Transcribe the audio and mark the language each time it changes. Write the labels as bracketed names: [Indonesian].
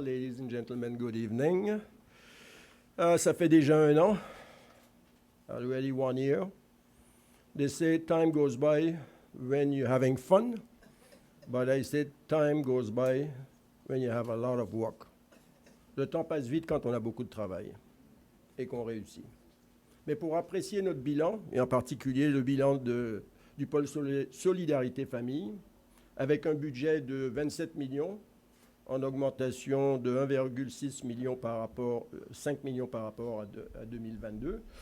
[English] Ladies and gentlemen, good evening. [French] Ça fait déjà un an, [English] already 1 year. They say time goes by when you're having fun, but I say time goes by when you have a lot of work. [French] Le temps passe vite quand on a beaucoup de travail et qu'on réussit. Mais pour apprécier notre bilan, et en particulier le bilan du pôle Solidarité Famille, avec un budget de 27 millions, en augmentation de 1,6 million par rapport, 5 millions par rapport à 2022.